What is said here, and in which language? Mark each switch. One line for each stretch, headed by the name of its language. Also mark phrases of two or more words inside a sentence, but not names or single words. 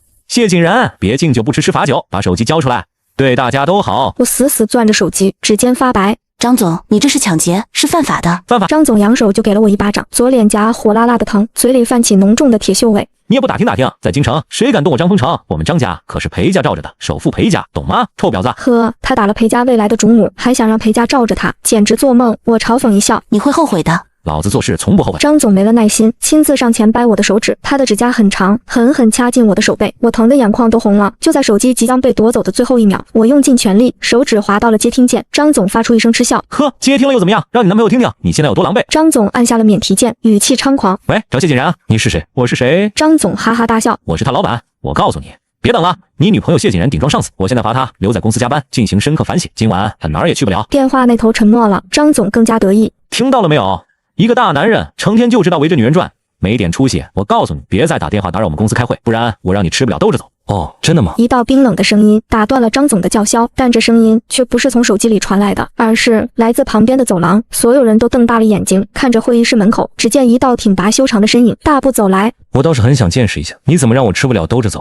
Chinese: 謝景然，別敬酒不吃吃罰酒，把手機交出來，對大家都好。我死死攥着手機，指尖發白。張總，你這是搶劫，是犯法的。犯法！張總揚手就給了我一巴掌，左臉頰火辣辣的疼，嘴裡泛起濃重的鐵鏽味。你也不打聽打聽，在京城誰敢動我張豐城？我們張家可是裴家罩着的，首富裴家，懂嗎？臭婊子！呵，他打了裴家未來的主母，還想讓裴家罩着他，簡直做夢！我嘲諷一笑： 你會後悔的。老子做事從不後悔。張總沒了耐心，親自上前掰我的手指，他的指甲很長，狠狠掐進我的手背，我疼得眼眶都紅了。就在手機即將被奪走的最後一秒，我用盡全力，手指滑到了接听鍵。張總發出一聲嗤笑： 呵，接聽了又怎麼樣？讓你男朋友聽聽，你現在有多狼狽。張總按下了免提鍵，語氣猖狂： 喂，找謝景然啊，你是誰？我是誰？張總哈哈大笑： 我是他老闆。我告訴你，別等了，你女朋友謝景然頂撞上司，我現在罰他留在公司加班，進行深刻反省，今晚他哪兒也去不了。電話那頭沉默了，張總更加得意： 聽到了沒有？一個大男人成天就知道圍着女人轉，沒點出息。我告訴你，別再打電話打擾我們公司開會，不然我讓你吃不了兜着走。 哦，真的吗？一道冰冷的声音打断了张总的叫嚣，但这声音却不是从手机裡傳来的，而是来自旁邊的走廊。所有人都瞪大了眼睛看着會議室門口，只見一道挺拔修長的身影大步走來。我倒是很想見識一下，你怎麼讓我吃不了兜着走？